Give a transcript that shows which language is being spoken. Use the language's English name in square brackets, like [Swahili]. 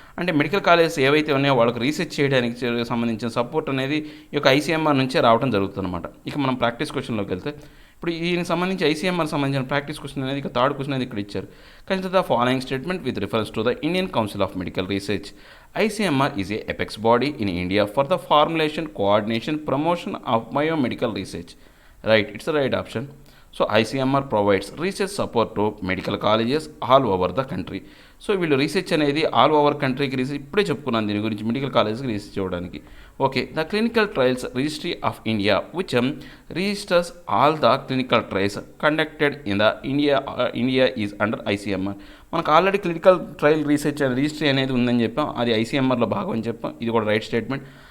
[Telugu] అంటే medical colleges ఏవైతే ఉన్నాయో వాళ్ళకి రీసెర్చ్ చేయడానికి సంబంధించిన సపోర్ట్ అనేది ఈ యొక్క ఐసీఎంఆర్ నుంచే రావడం జరుగుతుందన్నమాట. ఇక మనం ప్రాక్టీస్ క్వశ్చన్లోకి వెళ్తే ఇప్పుడు దీనికి సంబంధించి ఐసీఎంఆర్ సంబంధించిన ప్రాక్టీస్ క్వశ్చన్ అనేది ఇక థర్డ్ క్వశ్చన్ అనేది ఇక్కడ ఇచ్చారు. [English] Consider the following statement with reference to the Indian Council of Medical Research. ICMR is a apex body in India for the formulation, coordination, promotion of biomedical research. Right, it's the right option. So ICMR provides research support to medical colleges all over the country. [Telugu] So వీళ్ళు research అనేది all over కంట్రీకి research ఇప్పుడే చెప్పుకున్నాను దీని గురించి medical కాలేజ్కి research చేయడానికి. [English] Okay, the clinical trials registry of India which registers all the clinical trials conducted in the India is under ICMR. [Telugu] మనకు already clinical trial research registry అనేది ఉందని చెప్పాం, అది ఐసీఎంఆర్లో భాగం అని చెప్పాం. ఇది కూడా రైట్ స్టేట్మెంట్.